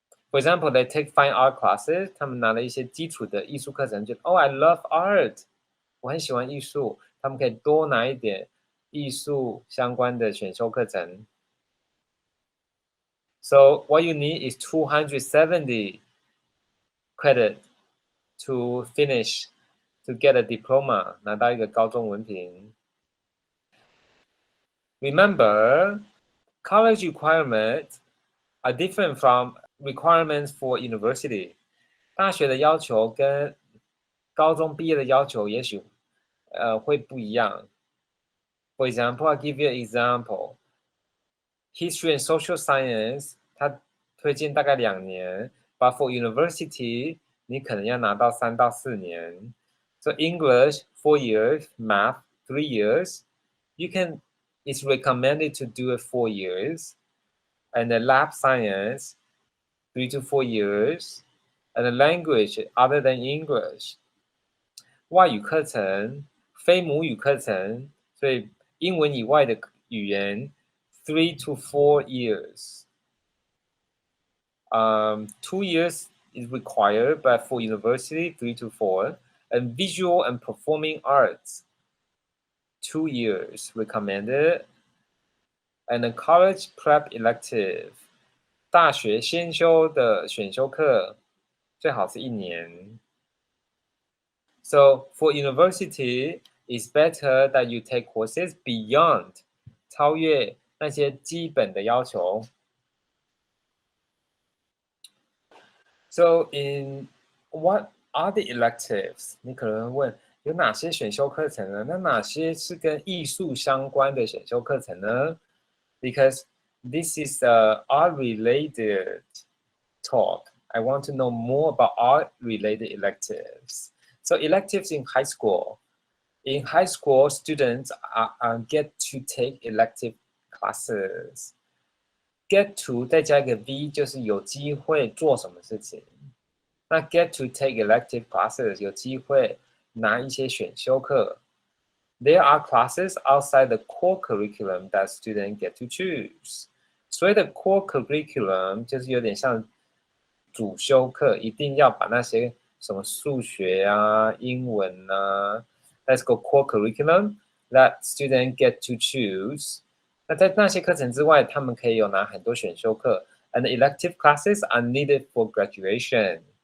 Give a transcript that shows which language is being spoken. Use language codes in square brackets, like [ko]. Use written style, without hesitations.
[en] For example, they take fine art classes. [zh] 他们拿了一些基础的艺术课程，觉得 [en] Oh, I love art. [zh] 我很喜欢艺术。他们可以多拿一点艺术相关的选修课程。 [en] So what you need is 270 credit to finish, to get a diploma, [zh] 拿到一个高中文凭。 [en] Remember, college requirements are different from requirements for university. [zh] 大学的要求跟高中毕业的要求也许会不一样。 [en] For example, I'll give you an example. History and social science [zh] 它推荐大概2年 [en] but for university [zh] 你可能要拿到3到4年。 [en] So English 4 years, math 3 years. It's recommended to do it 4 years. And the lab science 3 to 4 years. And the language other than English [zh] 外语课程非母语课程，所以英文以外的语言 [en] 3 to 4 years. 2 years is required, but for university 3 to 4. And visual and performing arts 2 years recommended. And a college prep elective [zh] 大学先修的选修课最好是1年。 [en] So for university, it's better that you take courses beyond [zh] 超越那些基本的要求。 [en] So in what are the electives? [zh] 你可能问有哪些选修课程呢？那哪些是跟艺术相关的选修课程呢？ [en] Because this is a art-related talk. I want to know more about art-related electives. So electives in high school. In high school, students get to take elective classes. [zh] Get to 再加一个 V 就是有机会做什么事情。那 [en] get to take elective classes [zh] 有机会拿一些选修课。 [en] There are classes outside the core curriculum that students get to choose. [zh] 所谓的 core curriculum 就是有点像主修课，一定要把那些什么数学啊、英文啊 ， [en] Let's go core curriculum that students get to choose. [zh] 那在那些课程之外，他们可以有拿很多选修课 ， [en] and elective classes are needed for graduation.